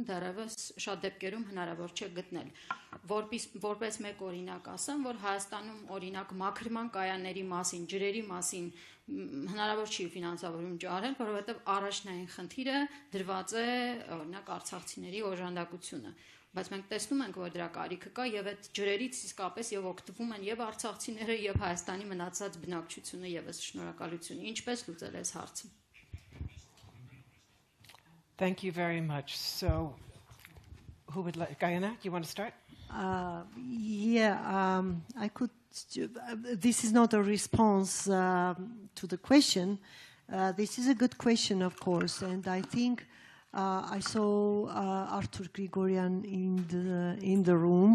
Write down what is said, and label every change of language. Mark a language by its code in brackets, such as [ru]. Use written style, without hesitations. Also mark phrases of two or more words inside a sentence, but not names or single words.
[hy] դեռևս շատ դեպքերում հնարավոր չէ գտնել։ Որպես մեկ օրինակ ասեմ, որ Հայաստանում օրինակ մաքրման կայանների մասին, ջրերի մասին հնարավոր չի ֆինանսավորում ճարել, որովհետեւ առաջնային խնդիրը դրված է օրինակ արցախցիների օժանդակությունը։ Բայց մենք տեսնում ենք, որ դրա կարիքը կա եւ այդ ջրերից իսկապես եւ օգտվում են եւ արցախցիները եւ Հայաստանի մնացած բնակչությունը եւս շնորհակալություն։ Ինչպես լուծել այս հարցը։ [en] Thank you very much. So, who would like... Guyana, you want to start? I could... This is not a response to the question. This is a good question, of course, and I think I saw Artur Grigorian in the room.